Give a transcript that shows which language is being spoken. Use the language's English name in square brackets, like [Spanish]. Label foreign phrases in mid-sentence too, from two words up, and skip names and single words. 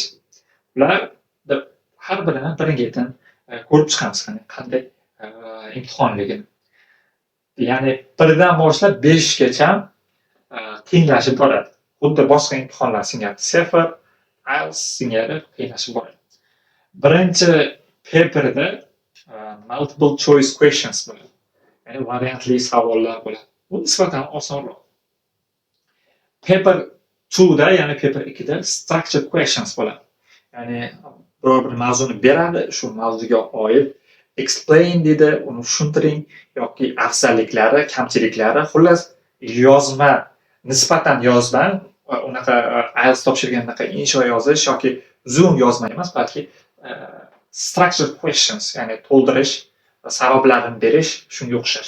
[Uzbek] Ular har birini birin-ketin ko'rib chiqamiz, qanday imtihonligini. Ya'ni 1 dan boshlab 5 gacha tenglashib boradi. Xuddi boshqa imtihonlar singari SEFR, IELTS singari tenglashib boradi. Birinchi paperda [English] multiple choice questions [Uzbek] bo'ladi. Ya'ni variantli savollar bo'ladi. Bu nisbatan osonroq. Paper 2 da, ya'ni paper 2 da [English] structured questions [Uzbek] bo'ladi. Ya'ni biror bir mavzuni beradi, shu mavzuga oid explain deydi, uni tushuntiring yoki afzalliklari, kamchiliklari, xullas yozma, nisbatan yozma, unaqa IELTS topshirgandaqa insho yozish yoki uzun yozma emas, balki [English] structured questions, [Uzbek] ya'ni to'ldirish, sabablarini berish, shunga o'xshash.